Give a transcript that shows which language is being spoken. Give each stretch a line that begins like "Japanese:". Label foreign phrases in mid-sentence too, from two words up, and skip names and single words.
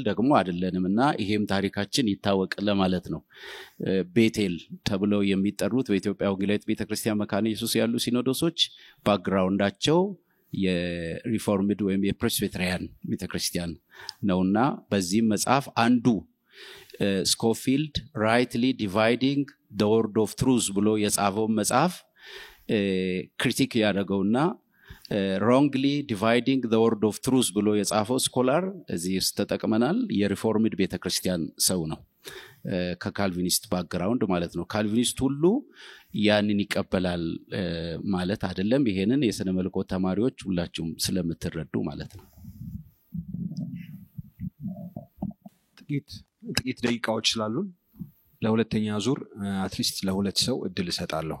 Amharic: ደግሞ አይደለንምና ይሄም ታሪካችን ይታወቅ ለማለት ነው። ቤቴል ተብለው የሚጠሩት በኢትዮጵያ ወንጌላዊት ቤተክርስቲያን መካነ ኢየሱስ ያሉ ሲኖዶሶች ባክግራውንዳቸው የሪፎርምድ ወይም የፕሬስቢተሪያን ቤተክርስቲያን ነውና በዚህ መጽሐፍ አንዱ ስኮፊልድ
English: rightly dividing the word of truth
Amharic: ብሎ የጻፈው መጽሐፍ ክሪቲክ ያደረገውና
English: wrongly dividing the word of truth
Amharic: ብሎ የጻፈው ስኮላር እዚህ ውስጥ ተጠቅመናል። የሪፎርምድ ቤተክርስቲያን ሰው ነው፣ ከካልቪኒስት ባክግራውንድ ማለት ነው። ካልቪኒስት ሁሉ ያንን ይቀበላል ማለት አይደለም። ይሄንን የሥነ መለኮት ተማሪዎች ሁላችሁም ስለምትረዱ ማለት ነው። ጥቂት ደቂቃዎች ስላሉን ለሁለተኛ ዙር አትሊስት ለሁለት ሰው እድል እሰጣለሁ።